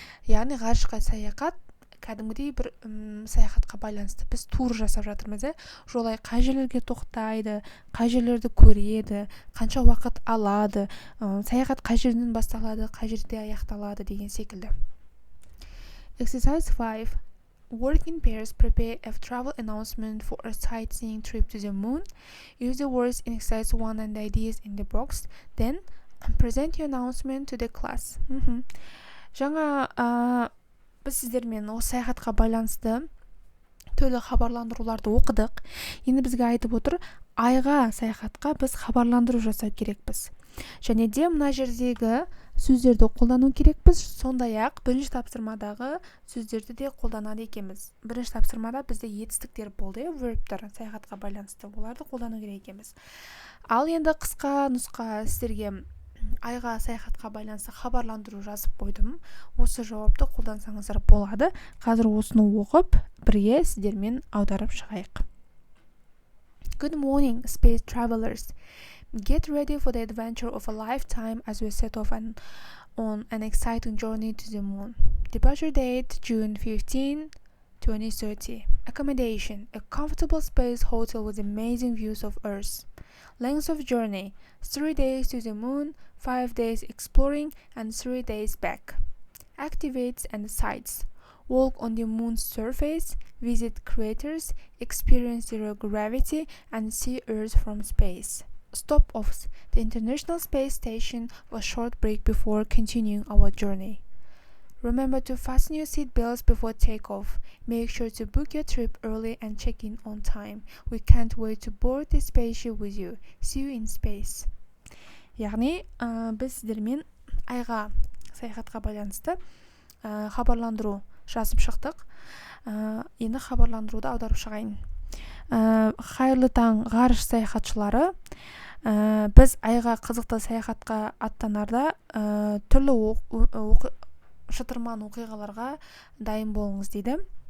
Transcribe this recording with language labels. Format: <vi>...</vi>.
<kk>Яғни ғарышқа саяхат кәдімгідей бір саяхатқа байланысты. Біз тур жасап жатырмыз. Жолай қай жерлерге тоқтайды, қай жерлерді көреді, қанша уақыт алады, саяхат қай жерден басталады, қай жерде аяқталады деген секілді.</kk> <en>Exercise 5. Work in pairs. Prepare a travel announcement for a sightseeing trip to the moon. Use the words in exercise 1 and the ideas in the box. Then present your announcement to the class.</en> <kk>Жаңа біз сіздермен осы саяхатқа байланысты түрлі хабарландыруларды оқыдық. Енді бізге айтып отыр, айға саяхатқа біз хабарландыру жасау керекпіз. Және де мына жердегі сөздерді қолдану керекпіз. Сондай-ақ бірінші тапсырмадағы сөздерді де қолданады екенбіз. Бірінші тапсырмада бізде етістіктер болды, вербтер саяхатқа байланысты. Оларды қолдану керек екенбіз. Ал енді қысқа нұсқа сіздерге айға саяхатқа байланысты хабарландыру жазып қойдым. Осы жауапты қолдансаңыздар болады. Қазір осыны оқып, бірге сіздермен аударып шығайық.</kk> <en>Good morning, space travelers. Get ready for the adventure of a lifetime as we set off on an exciting journey to the moon. Departure date, June 15, 2030. Accommodation, a comfortable space hotel with amazing views of Earth. Length of journey, 3 days to the moon, 5 days exploring and 3 days back. Activities and sites. Walk on the moon's surface, visit craters, experience zero gravity and see Earth from space. Stop-offs, the International Space Station, a short break before continuing our journey. Remember to fasten your seat belts before takeoff. Make sure to book your trip early and check in on time. We can't wait to board the spaceship with you. See you in space.</en> <kk>Яғни, біз сіздермен айға саяхатқа байланысты хабарландыру жазып шықтық. Енді хабарландыруды аударып шығайын. Қайырлы таң ғарыш саяхатшылары. Біз айға қызықты саяхатқа аттанарда түрлі шытырман оқиғаларға дайын болыңыз дейді.</kk>